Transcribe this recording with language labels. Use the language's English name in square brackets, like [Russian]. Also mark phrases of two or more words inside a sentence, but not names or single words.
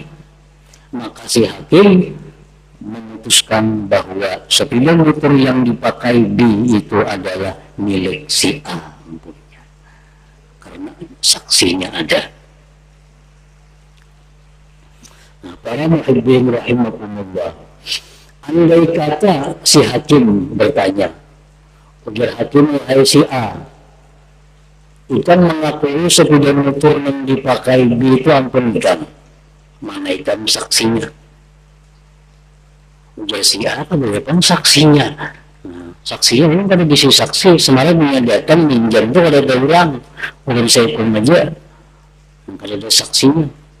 [Banjar] Maka si hakim memutuskan bahwa sepeda motor yang dipakai B itu adalah milik si A. Karena saksinya ada. Nah, para [Arabic] محبين رحمكم الله, [Banjar] andai kata si hakim bertanya, ujar hakim, wahai si A, ikan mengakui sepeda motor yang dipakai B itu ampun ikan, mana ikan saksinya? Ujar si A, kan saksinya. Nah, saksinya memang kada bisa saksi, semalam menyatakan minjam itu kada ada orang, kada bisa ikut aja, kada ada saksinya.